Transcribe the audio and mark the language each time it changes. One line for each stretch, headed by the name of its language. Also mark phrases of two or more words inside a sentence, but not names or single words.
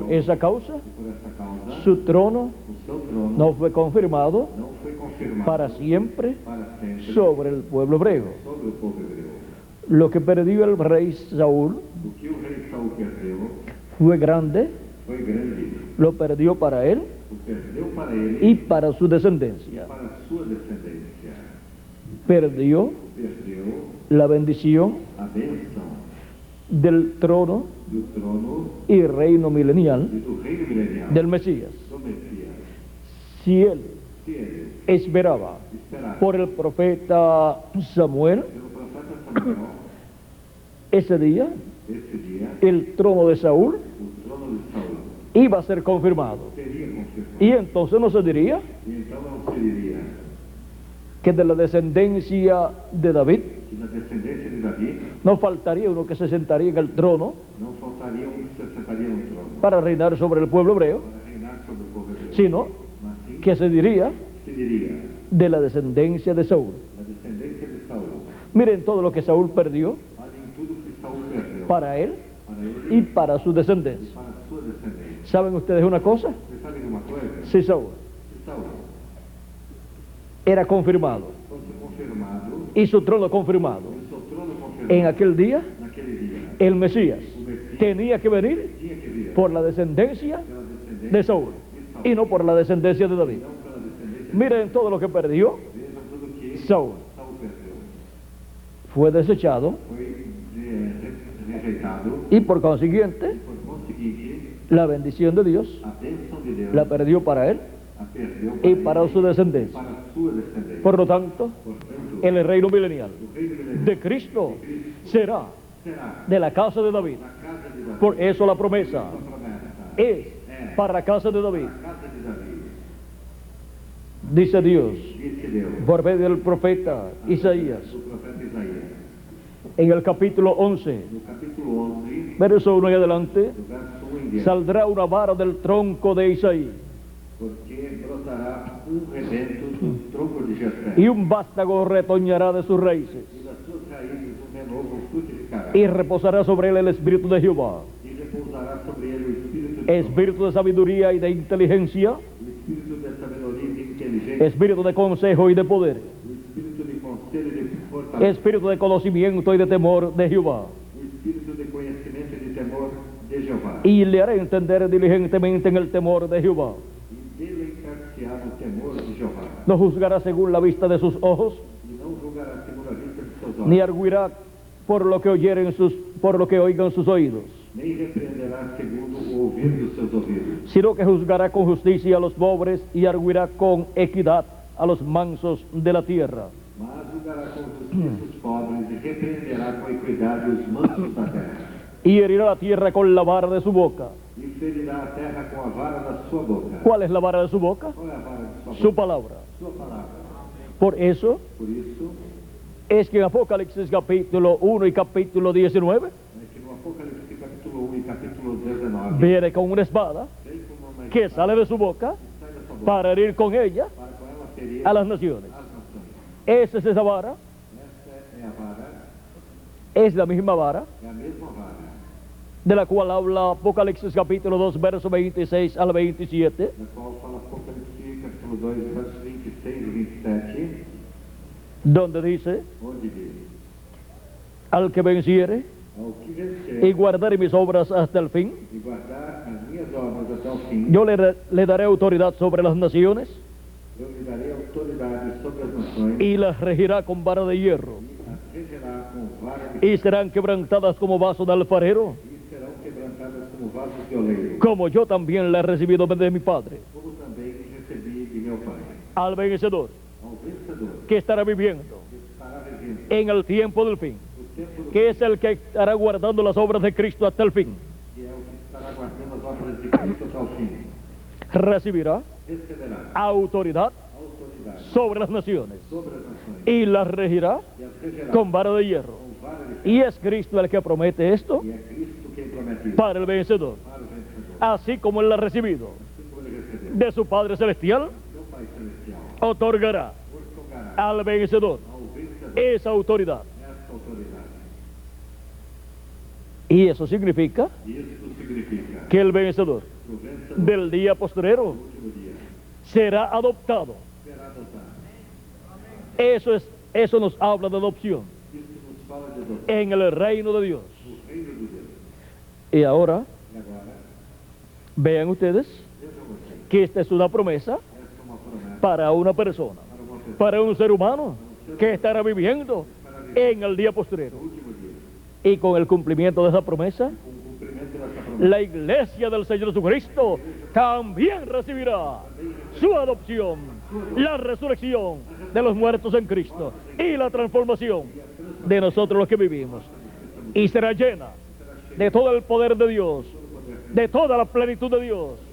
Spanish: por esa causa
Portuguese: E por essa causa,
Spanish: su trono
Portuguese: o seu trono
Spanish: no fue confirmado
Portuguese: não foi confirmado
Spanish: para siempre
Portuguese: para sempre
Spanish: sobre el pueblo hebreo.
Portuguese: sobre o povo hebreu.
Spanish: Lo que perdió el rey Saúl
Portuguese: O que o rei Saul perdeu
Spanish: fue grande,
Portuguese: foi grande.
Spanish: lo perdió para él
Portuguese: O perdeu para ele
Spanish: y para su descendencia.
Portuguese: para a sua descendência.
Spanish: Perdió
Portuguese: Perdeu
Spanish: la bendición
Portuguese: a bênção
Spanish: del trono
Portuguese: do trono
Spanish: y reino milenial
Portuguese: e do reino milenial
Spanish: del Mesías.
Portuguese: do Messias.
Spanish: Si él
Portuguese: Se ele
Spanish: esperaba
Portuguese: esperar
Spanish: por el profeta Samuel,
Portuguese: pelo profeta Samuel,
Spanish: ese día
Portuguese: esse dia,
Spanish: el trono de Saúl
Portuguese: o trono de Saul
Spanish: iba a ser confirmado.
Portuguese: seria confirmado.
Spanish: Y entonces no se diría
Portuguese: E então não se diria
Spanish: que de la descendencia de David
Portuguese: que na descendência de Davi
Spanish: no faltaría uno que se sentaría en el trono
Portuguese: não faltaria um que se sentaria no trono
Spanish: para reinar sobre el pueblo hebreo,
Portuguese: para reinar sobre o povo hebreu.
Spanish: sino
Portuguese: Mas sim
Spanish: que se diría
Portuguese: se diria
Spanish: de la descendencia de Saúl.
Portuguese: da descendência de Saul.
Spanish: Miren todo lo que Saúl perdió
Portuguese: Olhem tudo que Saul perdeu
Spanish: para él
Portuguese: para ele
Spanish: y para su
Portuguese: e
Spanish: descendencia.
Portuguese: para a sua descendência.
Spanish: ¿Saben ustedes una cosa?
Portuguese: Vocês sabem de uma coisa?
Spanish: si Saúl
Portuguese: se Saul
Spanish: era confirmado
Portuguese: fosse confirmado,
Spanish: y su trono confirmado
Portuguese: e seu trono confirmado,
Spanish: en aquel día,
Portuguese: naquele dia,
Spanish: el Mesías
Portuguese: o Messias
Spanish: tenía que venir
Portuguese: tinha que vir
Spanish: por la descendencia
Portuguese: pela descendência
Spanish: de Saúl y no por la descendencia de David.
Portuguese: não pela descendência.
Spanish: Miren todo lo que perdió
Portuguese: Vejam tudo que
Spanish: Saúl.
Portuguese: Saul perdeu.
Spanish: Fue desechado
Portuguese: Foi rejeitado,
Spanish: y por consiguiente
Portuguese: por conseguinte,
Spanish: la bendición de Dios
Portuguese: a bênção de Deus
Spanish: la perdió para él
Portuguese: a perdeu
Spanish: y
Portuguese: para para ele,
Spanish: su descendencia.
Portuguese: para a sua descendência.
Spanish: Por lo tanto,
Portuguese: Portanto,
Spanish: el reino milenial
Portuguese: o reino milenar
Spanish: de Cristo será
Portuguese: será
Spanish: de la casa de David.
Portuguese: na casa de Davi.
Spanish: Por eso la promesa
Portuguese: A promessa
Spanish: es para la casa de David.
Portuguese: a casa de Davi.
Spanish: Dice Dios
Portuguese: Disse Deus,
Spanish: por medio del profeta Isaías
Portuguese: o profeta Isaías,
Spanish: en el capítulo 11,
Portuguese: no capítulo 11,
Spanish: verso 1 y adelante,
Portuguese: do verso 1 em diante,
Spanish: saldrá una vara del tronco de Isaí
Portuguese: porque brotará rebento do tronco de Jessé,
Spanish: y un vástago retoñará de sus raíces
Portuguese: e das suas raízes renovo frutificará,
Spanish: y reposará sobre él el espíritu de Jehová,
Portuguese: e repousará sobre ele o espírito de
Spanish: espíritu de sabiduría y de inteligencia,
Portuguese: o espírito de sabedoria e de inteligência,
Spanish: espíritu de consejo y de poder,
Portuguese: o espírito de conselho e de fortaleza,
Spanish: espíritu de conocimiento y de temor de Jehová.
Portuguese: o espírito de conhecimento e de temor de Jeová.
Spanish: Y le haré entender diligentemente en el temor de Jehová.
Portuguese: E dele encar-se-á no temor de Jeová,
Spanish: No juzgará según la vista de sus ojos,
Portuguese: e não julgará segundo a vista de seus olhos,
Spanish: ni arguirá por lo que oigan sus oídos,
Portuguese: nem repreenderá segundo o ouvir dos seus ouvidos,
Spanish: sino que juzgará con justicia a los pobres y arguirá con equidad a los mansos de la tierra.
Portuguese: mas julgará com justiça os pobres e repreenderá com equidade os mansos da terra,
Spanish: Y herirá la tierra con la vara de su boca.
Portuguese: e ferirá a terra com a vara da sua boca.
Spanish: ¿Cuál es la vara de su boca?
Portuguese: Qual é a vara de sua
Spanish: Su
Portuguese: boca?
Spanish: palabra.
Portuguese: Sua palavra.
Spanish: Por eso
Portuguese: Por isso,
Spanish: es que en Apocalipsis capítulo 1 y capítulo 19
Portuguese: é que no Apocalipse capítulo 1 e capítulo 19,
Spanish: viene con una espada
Portuguese: vem como uma
Spanish: que
Portuguese: espada
Spanish: sale de su boca
Portuguese: que sai da sua boca
Spanish: para herir con ella
Portuguese: para com ela ferir
Spanish: a las naciones.
Portuguese: as nações.
Spanish: Esa es esa vara,
Portuguese: Esta é a vara,
Spanish: es la misma vara
Portuguese: é a mesma vara,
Spanish: de la cual habla Apocalipsis capítulo 2, verso 26 al 27,
Portuguese: da qual fala Apocalipse capítulo 2, versos 26 e 27,
Spanish: donde dice,
Portuguese: onde diz:
Spanish: al que venciere
Portuguese: ao que
Spanish: y
Portuguese: vencer
Spanish: guardare mis obras hasta el fin,
Portuguese: e guardar as minhas obras até o fim,
Spanish: yo le daré autoridad sobre las naciones
Portuguese: eu lhe darei autoridade sobre as nações
Spanish: y las regirá con vara de hierro,
Portuguese: e as regerá com vara de
Spanish: y serán quebrantadas como vaso de alfarero,
Portuguese: e serão quebrantadas como vasos de oleiro,
Spanish: como yo también la he recibido de mi Padre.
Portuguese: como também recebi de meu Pai.
Spanish: Al vencedor
Portuguese: Ao vencedor
Spanish: que estará viviendo
Portuguese: que estará vivendo
Spanish: en el tiempo del fin,
Portuguese: o tempo do
Spanish: que es el que estará guardando las obras de Cristo hasta el fin,
Portuguese: que é o que estará guardando as obras de Cristo até o fim,
Spanish: recibirá
Portuguese: receberá
Spanish: autoridad
Portuguese: autoridade
Spanish: sobre las naciones
Portuguese: sobre as nações
Spanish: y las regirá
Portuguese: e as regerá
Spanish: con vara de hierro.
Portuguese: com vara de
Spanish: Y es Cristo el que promete esto
Portuguese: e é Cristo quem promete isso
Spanish: para el vencedor,
Portuguese: para o vencedor,
Spanish: así como él la ha recibido
Portuguese: assim como ele recebeu.
Spanish: de su Padre Celestial,
Portuguese: Seu Pai Celestial
Spanish: otorgará
Portuguese: otorgará
Spanish: al vencedor
Portuguese: ao vencedor
Spanish: esa autoridad.
Portuguese: esta autoridade.
Spanish: Y eso significa
Portuguese: Isso significa
Spanish: que el vencedor
Portuguese: que o vencedor
Spanish: del día postrero
Portuguese: no último dia
Spanish: será adoptado.
Portuguese: será adotado.
Spanish: Eso nos habla de adopción
Portuguese: Isso nos fala de adoção
Spanish: en el reino de Dios.
Portuguese: no reino de Deus.
Spanish: Y ahora
Portuguese: E agora,
Spanish: vean ustedes
Portuguese: vejam vocês,
Spanish: que esta es una promesa
Portuguese: esta é uma promessa
Spanish: para una persona,
Portuguese: para uma pessoa
Spanish: para un ser humano que estará viviendo en el día postrero.
Portuguese: no último dia.
Spanish: Y con el cumplimiento de esa promesa,
Portuguese: Com o cumprimento dessa promessa,
Spanish: la iglesia del Señor Jesucristo también recibirá su adopción, la resurrección de los muertos en Cristo y la transformación de nosotros los que vivimos. Y será llena de todo el poder de Dios, de toda la plenitud de Dios.